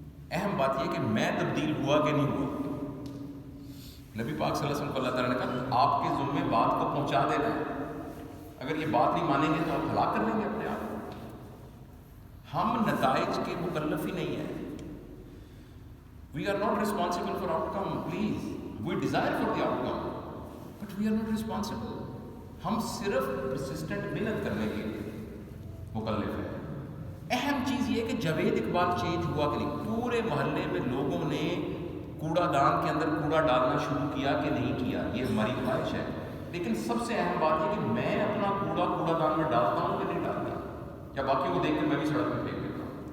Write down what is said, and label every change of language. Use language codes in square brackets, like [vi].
[ur] اہم بات یہ کہ میں تبدیل ہوا کہ نہیں ہوا. نبی پاک صلی اللہ علیہ وسلم کو اللہ تعالیٰ نے کہا آپ کے ذمے بات کو پہنچا دینا ہے, اگر یہ بات نہیں مانیں گے تو آپ ہلاک کر لیں گے اپنے آپ کو. ہم نتائج کے مکلف ہی نہیں ہیں. [en] We are not responsible for outcome, please. We desire for the outcome, but we are not responsible. [ur] ہم صرف persistent محنت کرنے کے مکلف ہیں. اہم چیز یہ کہ جاوید اقبال چینج ہوا کہ نہیں. پورے محلے میں لوگوں نے کوڑا دان کے اندر کوڑا ڈالنا شروع کیا کہ نہیں کیا, یہ ہماری خواہش ہے, لیکن سب سے اہم بات یہ کہ میں اپنا کوڑا دان میں ڈالتا ہوں کہ نہیں ڈالتا, یا باقیوں کو دیکھ کر میں بھی سڑک میں پھینک دیتا ہوں.